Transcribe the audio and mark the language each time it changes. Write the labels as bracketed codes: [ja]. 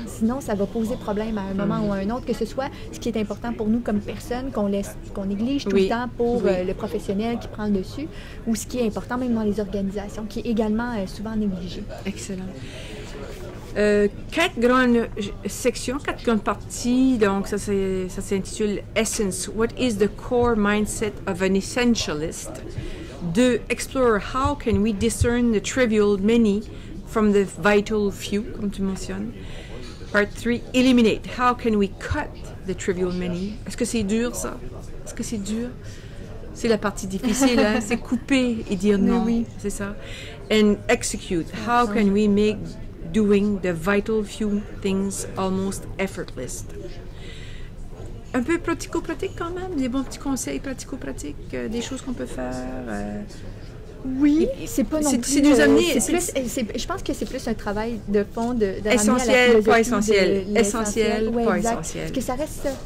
[fr] Sinon, ça va poser problème à un moment ou à un autre, que ce soit ce qui est important pour nous comme personne, qu'on néglige tout le temps pour le professionnel qui prend le dessus, ou ce qui est important même dans les organisations, qui est également souvent négligé. Excellent. 4 grandes sections, 4 grandes parties. Donc, ça s'intitule Essence. [en] What is the core mindset of an essentialist? 2. Explore how can we discern the trivial many from the vital few, [fr] comme tu mentionnes. [en] Part 3. Eliminate. How can we cut the trivial many? [fr] Est-ce que c'est dur, ça? Est-ce que c'est dur? C'est la partie difficile, hein? C'est couper et dire non. Oui. C'est ça. [en] And execute. How can we make doing the vital few things almost effortless? [fr] Un peu pratico-pratique quand même, des bons petits conseils pratico-pratiques, des choses qu'on peut faire. Oui, c'est pas non plus... C'est nous amener... je pense que c'est plus un travail de fond, essentiel, pas essentiel. Essentiel, pas essentiel. Parce que ça reste ça.